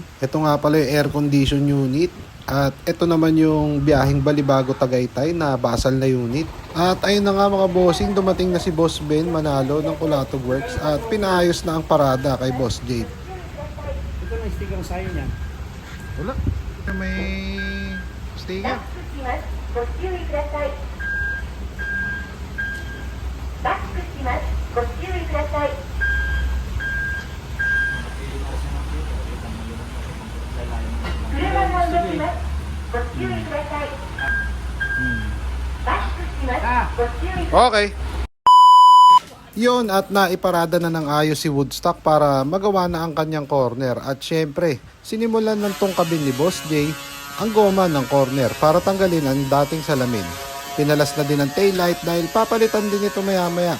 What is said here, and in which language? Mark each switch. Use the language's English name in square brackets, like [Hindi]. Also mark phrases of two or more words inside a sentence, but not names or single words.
[Filipino] Ito nga pala yung [English] air condition unit. [Filipino] At ito naman yung biyaheng Balibago Tagaytay na basal na unit. At ayun na nga mga bossing, dumating na si Boss Ben Manalo ng Kulatog Works at pinaayos na ang parada kay Boss Jade. Ito na sticker sa'yo niyan. Wala, may sticker. [Japanese] ご注意ください。バックします。ご注意ください。車が動きます。ご注意ください。バックします。ご注意ください。 [Filipino] Okay. Yun, at naiparada na ng ayos si Woodstock para magawa na ang kanyang corner. At syempre, sinimulan ng tungkabin ni Boss J ang goma ng corner para tanggalin ang dating salamin. Pinalas na din ang taillight dahil papalitan din ito maya maya.